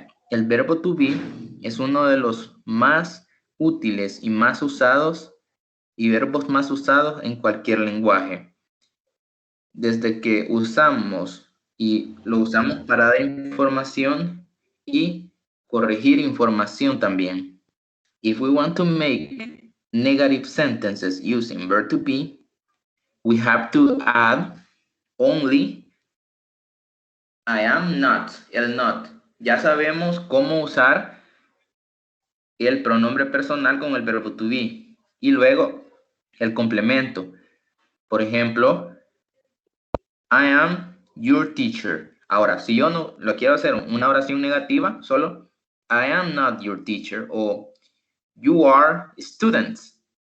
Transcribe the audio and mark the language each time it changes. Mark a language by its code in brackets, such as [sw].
[es] El verbo to be es uno de los más útiles y más usados y verbos más usados en cualquier lenguaje. Desde que usamos y lo usamos para dar información y corregir información también. [en] If we want to make negative sentences using verb to be, we have to add only I am not, el not. [es] Ya sabemos cómo usar el pronombre personal con el verbo to be y luego el complemento. Por ejemplo, [en] I am your teacher. [es] Ahora, si yo no lo quiero hacer una oración negativa, solo [en] I am not your teacher [es] o [en] you are students.